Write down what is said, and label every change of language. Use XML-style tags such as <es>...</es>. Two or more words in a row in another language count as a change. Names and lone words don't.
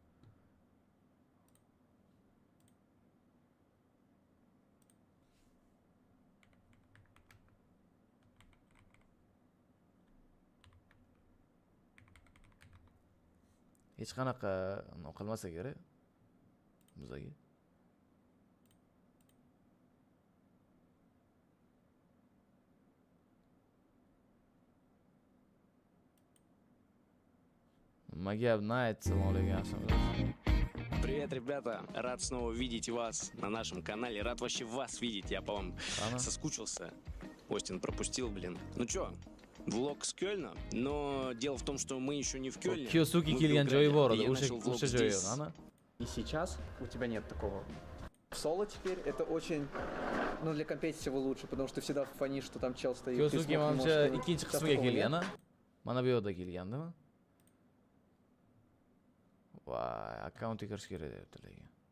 <uz>Hech qanaqa qilmasa kerak bizga.</uz> <ar>Магия Найт, سلام عليكم.</ar> <ru>Привет, ребята! Рад снова видеть вас на нашем канале. Рад вообще вас видеть. Я по вам соскучился. Остин пропустил, блин. Ну чё, влог с Кёльна, но дело в том, что мы еще не в Кёльне.</ru> <uz>Кёсуки келген joyi bor edi, o'sha joyi, ana.</uz> <ru>И сейчас у тебя нет такого. В соло теперь это очень, ну для компетитива лучше, потому что ты всегда фанишь, что там чел стоит.</ru> <uz>Kyosuke manimcha ikkinchi qismiga kelgan, a? Mana bu yerda kelgandimi? Voy, akkauntga kirish kerak deyapti lekin.</uz>